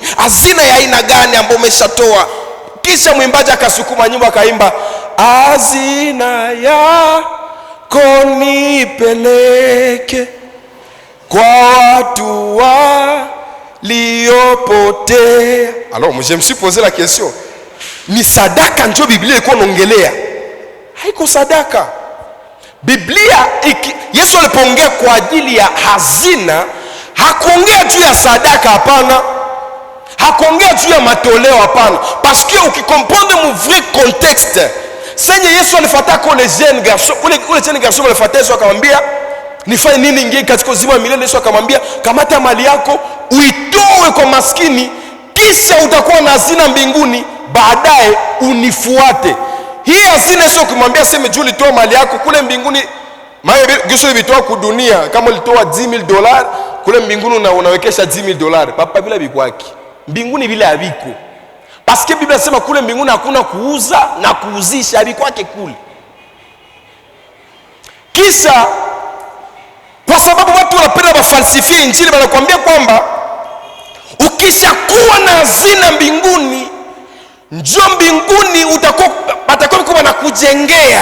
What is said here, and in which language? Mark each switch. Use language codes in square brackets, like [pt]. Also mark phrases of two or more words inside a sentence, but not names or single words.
[sw] Hazina ya aina gani ambayo umeshatoa? Kisha muimbaji akasukuma nyimbo akaimba, hazina yako nipeleke kwa watu waliopotea. [fr] Alors, je me suis posé la question, [sw] ni sadaka ndio Biblia iko naongelea? Haiko sadaka. Biblia Yesu alipoongea kwa ajili ya hazina, hakuongea juu ya sadaka, hapana. Hakuongea juu ya matoleo, hapana. [fr] Parce que ukikomprendre mu vrai contexte, [sw] senye Yesu alifuata kwa [fr] les jeunes garçons, [sw] ule [fr] jeune garçon [sw] alifuata Yesu akamwambia, nifanye nini ingie katika uzima wa milele? Yesu akamwambia, kamata mali yako uitoe kwa maskini, kisha utakuwa na hazina mbinguni, baadaye unifuate. Hii hazina sio kumwambia sema juu ulitoa mali yako kule mbinguni, maana Yesu alitoa kwa dunia, kama ulitoa $10,000 kule mbinguni unawekesha $10,000. Papa bila bikwaki. Mbinguni bila habiko. [fr] Parce que [sw] Biblia inasema kule mbinguni hakuna kuuza na kuuzisha, bikwake kule. Kisha kwa sababu watu wanapenda wafalsifie injili, wanakuambia kwamba ukishakuwa na hazina mbinguni, njoo mbinguni utakuwa wanakujengea.